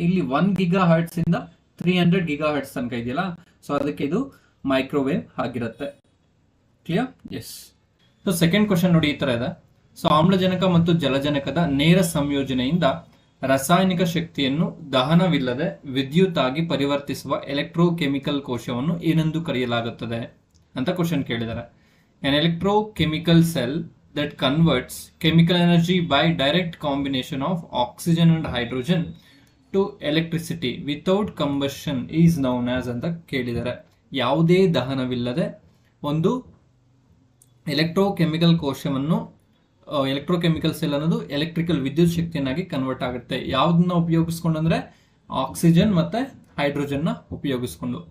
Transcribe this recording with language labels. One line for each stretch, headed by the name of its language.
Kannada: ಇಲ್ಲಿ 1 giga hertz ಇಂದ 300 giga hertz ತನಕ ಇದೆಯಲ್ಲ, ಸೊ ಅದಕ್ಕೆ ಇದು ಮೈಕ್ರೋವೇವ್ ಆಗಿರುತ್ತೆ. Clear? S. So second question ನೋಡಿ ಈ ತರ ಇದೆ. ಸೊ ಆಮ್ಲಜನಕ ಮತ್ತು ಜಲಜನಕದ ನೇರ ಸಂಯೋಜನೆಯಿಂದ ರಾಸಾಯನಿಕ ಶಕ್ತಿಯನ್ನು ದಹನವಿಲ್ಲದೆ ವಿದ್ಯುತ್ ಆಗಿ ಪರಿವರ್ತಿಸುವ ಎಲೆಕ್ಟ್ರೋಕೆಮಿಕಲ್ ಕೋಶವನ್ನು ಏನೆಂದು ಕರೆಯಲಾಗುತ್ತದೆ ಅಂತ ಕ್ವಶನ್ ಕೇಳಿದ್ದಾರೆ.
English: an electrochemical cell that converts chemical energy by direct combination of oxygen and hydrogen to electricity without combustion is known as
Kannada: ಅಂತ ಕೇಳಿದ್ದಾರೆ. ಯಾವುದೇ ದಹನವಿಲ್ಲದೆ ಒಂದು ಎಲೆಕ್ಟ್ರೋಕೆಮಿಕಲ್ ಕೋಶವನ್ನು, ಎಲೆಕ್ಟ್ರೋಕೆಮಿಕಲ್ ಸೆಲ್ ಅನ್ನೋದು ಎಲೆಕ್ಟ್ರಿಕಲ್ ವಿದ್ಯುತ್ ಶಕ್ತಿಯನ್ನಾಗಿ ಕನ್ವರ್ಟ್ ಆಗುತ್ತೆ. ಯಾವುದನ್ನ ಉಪಯೋಗಿಸ್ಕೊಂಡು ಅಂದ್ರೆ ಆಕ್ಸಿಜನ್ ಮತ್ತೆ ಹೈಡ್ರೋಜನ್ ನ ಉಪಯೋಗಿಸ್ಕೊಂಡು.